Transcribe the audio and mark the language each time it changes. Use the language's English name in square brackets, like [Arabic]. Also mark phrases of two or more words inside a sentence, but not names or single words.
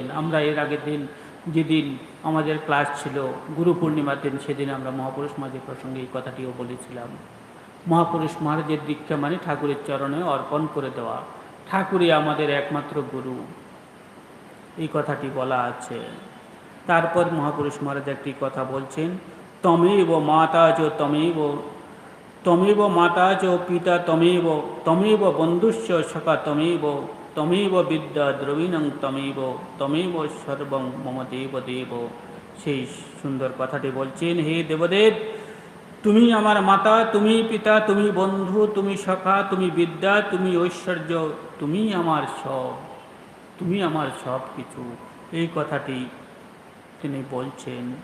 [Bangla] আমরা এর আগের দিন, যেদিন আমাদের ক্লাস ছিল গুরু পূর্ণিমার দিন, সেদিন আমরা মহাপুরুষ মহারাজের প্রসঙ্গে এই কথাটিও বলেছিলাম। মহাপুরুষ মহারাজের দীক্ষা মানে ঠাকুরের চরণে অর্পণ করে দেওয়া। ঠাকুরই আমাদের একমাত্র গুরু, এই কথাটি বলা আছে। তারপর মহাপুরুষ মহারাজ একটি কথা বলছেন, [Sanskrit] তমেব মাতা চ তমেব, তমেব মাতা চ পিতা তমেব, তমেব বন্ধুশ্চ সখা তমেব, তমেব বিদ্যা দ্রবিণং তমেব, তমেব সর্বং মম দেব দেব। [Bangla] সেই সুন্দর কথাটি বলছেন, হে দেবদেব, তুমি আমার মাতা, তুমি পিতা, তুমি বন্ধু, তুমি সখা, তুমি বিদ্যা, তুমি ঐশ্বর্য, তুমি আমার সব, তুমি আমার সব কিছু। এই কথাটি তিনি বলছেন।